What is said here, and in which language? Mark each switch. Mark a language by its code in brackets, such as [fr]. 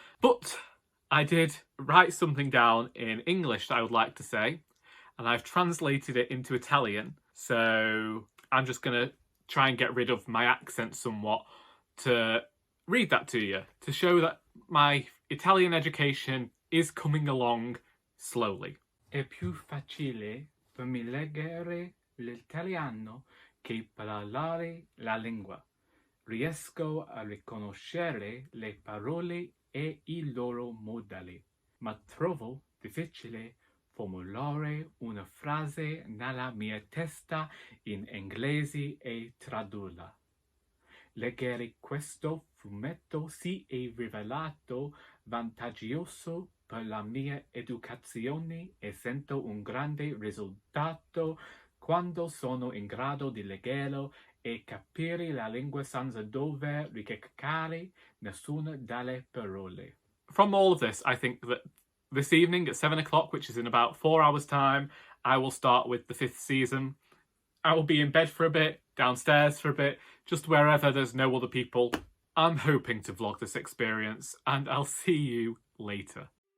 [en] But I did write something down in English that I would like to say, and I've translated it into Italian, so I'm just going to try and get rid of my accent somewhat to read that to you, to show that my Italian education is coming along slowly. [it] È più facile per me leggere l'italiano che parlare la lingua. Riesco a riconoscere le parole e I loro modali, ma trovo difficile formulare una frase nella mia testa in inglese e tradurla. Leggere questo fumetto si è rivelato vantaggioso per la mia educazione e sento un grande risultato quando sono in grado di leggerlo e capire la lingua senza dover ricercare nessuna delle parole. [en] From all of this, I think that this evening at 7 o'clock, which is in about 4 hours' time, I will start with the 5th season. I will be in bed for a bit, downstairs for a bit, just wherever there's no other people. I'm hoping to vlog this experience, and I'll see you later.